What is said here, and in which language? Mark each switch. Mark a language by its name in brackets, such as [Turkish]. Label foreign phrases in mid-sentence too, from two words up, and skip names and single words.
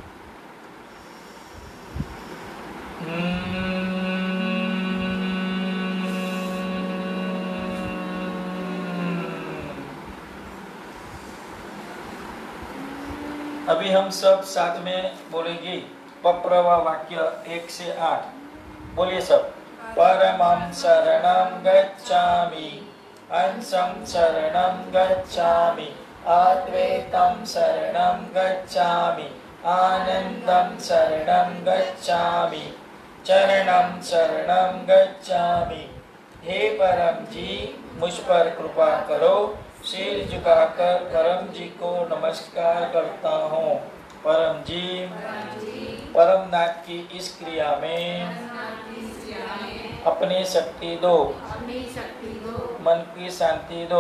[Hindi] अभी हम सब साथ में बोलेंगे पप्रवा वाक्य 1 से 8। बोलिए सब। [Sanskrit] परमं शरणं गच्छामि, अंशं शरणं गच्छामि, अद्वैतं शरणं गच्छामि, आनंदं शरणं गच्छामि, चरणं शरणं गच्छामि। [Hindi] हे परम जी मुझ पर कृपा करो, सिर झुकाकर परम जी को नमस्कार करता हूँ। परम जी परम नाथ की इस क्रिया में अपनी शक्ति दो, मन की शांति दो।